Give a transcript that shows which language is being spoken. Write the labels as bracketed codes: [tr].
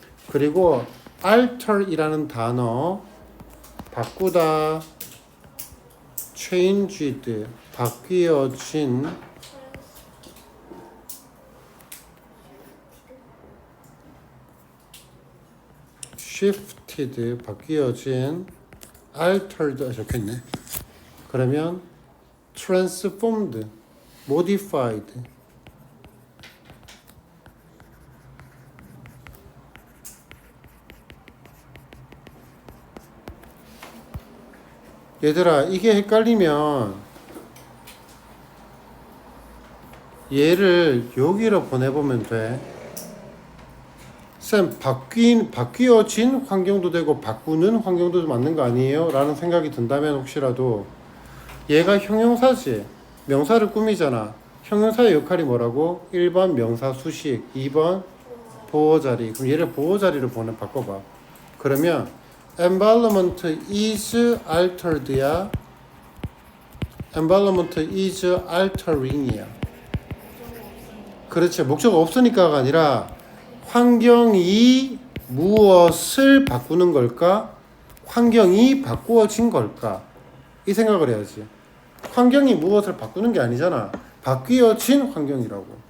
[ko] 그리고 alter이라는 단어 바꾸다, changed 바뀌어진, shifted 바뀌어진, altered 적혀있네. 그러면 transformed, modified. 얘들아, 이게 헷갈리면 얘를 여기로 보내보면 돼. 쌤, 바뀌어진 환경도 되고 바꾸는 환경도 맞는 거 아니에요? 라는 생각이 든다면 혹시라도 얘가 형용사지. 명사를 꾸미잖아. 형용사의 역할이 뭐라고? 1번 명사 수식, 2번 보호자리. 그럼 얘를 보호자리로 바꿔봐. [en] 그러면 environment is altered야, environment is altering이야. [ko] 그렇지. 목적 없으니까가 아니라 환경이 무엇을 바꾸는 걸까? 환경이 바꾸어진 걸까? 이 생각을 해야지. 환경이 무엇을 바꾸는 게 아니잖아. 바뀌어진 환경이라고.